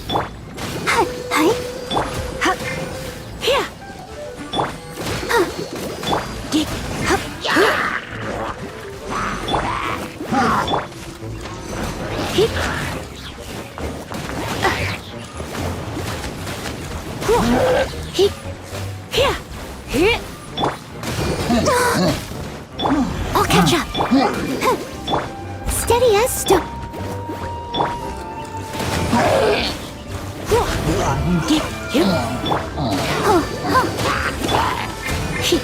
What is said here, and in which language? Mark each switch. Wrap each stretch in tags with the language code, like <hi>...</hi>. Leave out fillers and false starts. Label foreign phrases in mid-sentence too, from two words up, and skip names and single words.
<en>Hup. Hi. Hup. Here. Hup. Dig. Hup. Hip. Hip. Here. Here. I'll catch up. Steady as stone. Dip. Hip. Hip.</en>